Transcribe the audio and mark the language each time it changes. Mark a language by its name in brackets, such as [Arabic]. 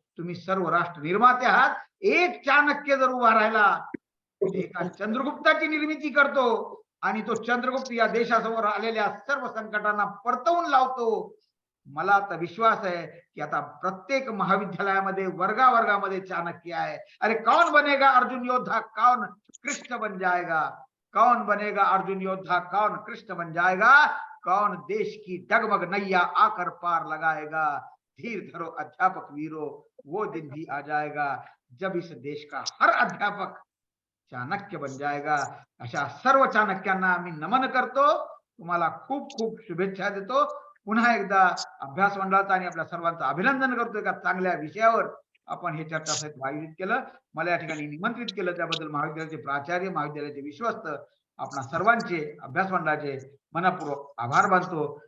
[Marathi] तुम्ही सर्व राष्ट्र निर्माते आहात. एक चाणक्य जर उभा राहिला, एका चंद्रगुप्ताची निर्मिती करतो आणि तो चंद्रगुप्त या देशासमोर आलेल्या सर्व संकटांना परतवून लावतो. मला तर विश्वास आहे की आता प्रत्येक महाविद्यालयामध्ये वर्गावर्गामध्ये चाणक्य आहे. [Hindi] अरे कौन बनेगा अर्जुन योद्धा, कौन कृष्ण बन जाएगा, कौन बनेगा अर्जुन योद्धा, कौन कृष्ण बन जाएगा, कौन देश की डगमग नैया आकर पार लगाएगा, धीर धरो अध्यापक वीरो वो दिन भी आ जाएगा. जब इस देश का हर अध्यापक चाणक्य बन जाएगा. [Marathi] अशा सर्व चाणक्यांना आम्ही नमन करतो. तुम्हाला खूप खूप शुभेच्छा देतो. पुन्हा एकदा अभ्यास मंडळाचं आणि आपल्या सर्वांचं अभिनंदन करतोय का चांगल्या विषयावर आपण हे चर्चासत्र आयोजित केलं. मला या ठिकाणी निमंत्रित केलं त्याबद्दल महाविद्यालयाचे प्राचार्य, महाविद्यालयाचे विश्वस्त, आपणा सर्वांचे, अभ्यास मंडळाचे मनपूर्वक आभार मानतो.